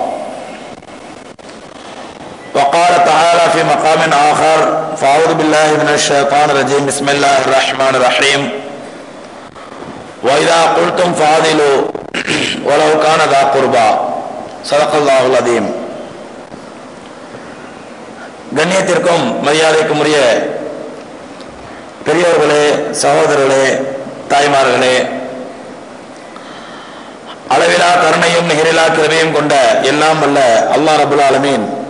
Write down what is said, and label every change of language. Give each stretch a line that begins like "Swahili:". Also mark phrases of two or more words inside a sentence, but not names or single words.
Arabic: وقال تعالى في مقام آخر فأعوذ بالله من الشيطان الرجيم بسم الله الرحمن الرحيم وإذا قلتم فعدلوا ولو كان ذا قربى. صدق الله العظيم.
Tamil: கண்ணியத்திற்கும் மரியாதைக்கும் உரிய பெரியோர்களே, சகோதரர்களே, தாய்மார்களே, அளவிலா கருணையும் நிகரிலா கிருபையும் கொண்ட எல்லாம் வல்ல அல்லாஹ்
Arabic: رب العالمين